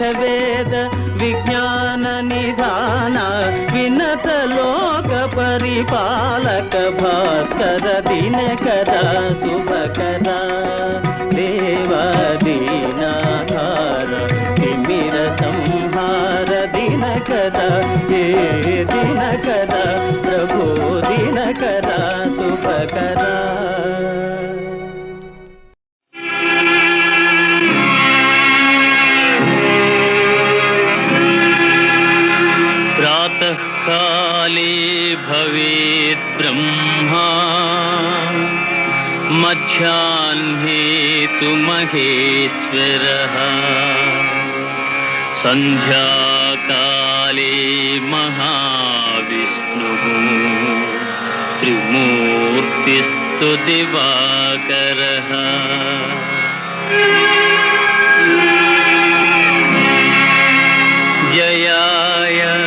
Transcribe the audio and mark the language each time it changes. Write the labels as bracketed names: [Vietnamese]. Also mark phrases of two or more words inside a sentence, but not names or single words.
[Telugu] వేద విజ్ఞాన నిధాన వినత లోక పరిపాలక భాస్కర దినకర శుభకర దేవాదీనాధార తిమిర సంహార దినకర ఏ దినకర ప్రభు దినకర శుభకర [Sanskrit] काले भवेत् ब्रह्मा मध्याह्ने तु महेश्वरः सन्ध्याकाले महाविष्णुः त्रिमूर्तिस्तु दिवाकरः जयाय